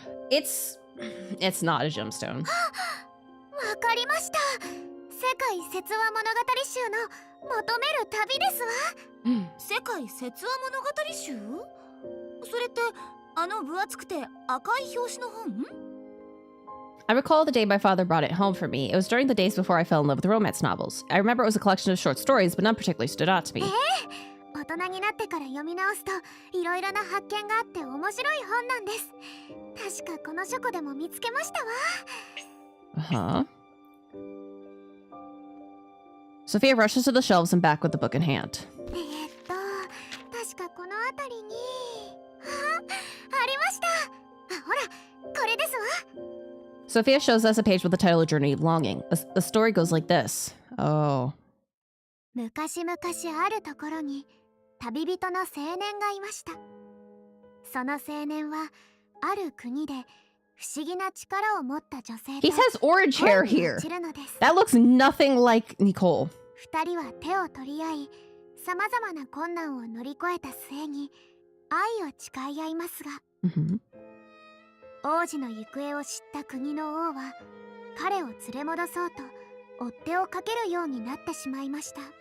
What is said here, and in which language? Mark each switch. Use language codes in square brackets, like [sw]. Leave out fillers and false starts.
[en] It's not a gemstone. [ja] わかりました。世界説話物語集の求める旅ですわ。世界説話物語集？それってあの分厚くて赤い表紙の本？ [en] I recall the day my father brought it home for me. It was during the days before I fell in love with romance novels. I remember it was a collection of short stories, but none particularly stood out to me. [ja] 大人になってから読み直すといろいろな発見があって面白い本なんです。確かこの書庫でも見つけましたわ。 Uh-huh. [en] Sophia rushes to the shelves and back with the book in hand. [ja] 確かこの辺りにありました。ほら、これですわ。 [en] Sophia shows us a page with the title of Journey Longing. The story goes like this. Oh. [ja] 昔々あるところに旅人の青年がいました。その青年はある国で不思議な力を持った女性と [en] He has orange hair [ja] 恋に [en] here. [ja] 落ちるのです。 [en] That looks nothing like Nicole. [ja] 二人は手を取り合い、さまざまな困難を乗り越えた末に愛を誓い合いますが、 Mm-hmm. 王子の行方を知った国の王は彼を連れ戻そうと追っ手をかけるようになってしまいました。